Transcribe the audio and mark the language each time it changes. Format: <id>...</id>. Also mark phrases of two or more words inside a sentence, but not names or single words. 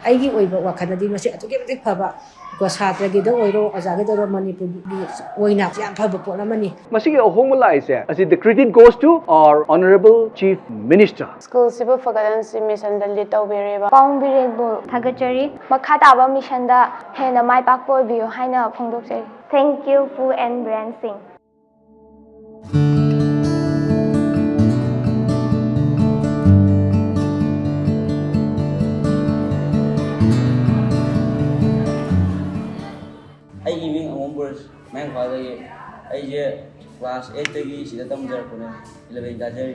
<mni>ꯑꯩꯒꯤ ꯑꯣꯏꯕ ꯋꯥꯈꯜꯗꯗꯤ ꯃꯁꯤ ꯑꯗꯨꯛꯀꯤ ꯃꯇꯤꯛ ꯐꯕ ꯀꯣ ꯁꯥꯇ꯭ꯔꯒꯤꯗ ꯑꯣꯏꯔꯣ ꯑꯣꯖꯥꯒꯤꯗ ꯑꯣꯏꯔꯣ ꯃꯅꯤꯄꯨꯔꯒꯤ ꯑꯣꯏꯅ ꯌꯥꯝ ꯐꯕ ꯄꯣꯠ ꯑꯃꯅꯤ ꯃꯁꯤꯒꯤ ꯑꯍꯣꯡꯕ ꯂꯥꯛꯏꯁꯦ ꯑꯁꯤ</mni> <en>the credit goes to our honorable chief minister</en> <mni>ꯁ꯭ꯀꯨꯜꯁꯤꯕꯨ ꯐꯒꯠꯍꯟꯁꯤ ꯃꯤꯁꯟꯗ ꯂꯤꯗ ꯇꯧꯕꯤꯔꯤꯕ ꯄꯥꯎꯡ ꯕꯤꯔꯦꯟꯕꯨ ꯊꯥꯒꯠꯆꯔꯤ ꯃꯈꯥ ꯇꯥꯕ ꯃꯤꯁꯟꯗ ꯍꯦꯟꯅ ꯃꯥꯏ ꯄꯥꯛꯄ ꯑꯣꯏꯕꯤꯌꯨ ꯍꯥꯏꯅ ꯐꯣꯡꯗꯣꯛꯆꯔꯤ</mni> <en>Thank you, Pu and Biren Singh.</en> <mni>ꯑꯩꯒꯤ ꯃꯤꯡ ꯑꯃꯣꯝꯕꯔ ꯃꯌꯥꯡꯐꯥꯗꯒꯤ ꯑꯩꯁꯦ ꯀ꯭ꯂꯥꯁ 8ꯇꯒꯤ ꯁꯤꯗ ꯇꯝꯖꯔꯛꯄꯅꯦ 11 ꯀꯥꯖꯔꯤ</mni>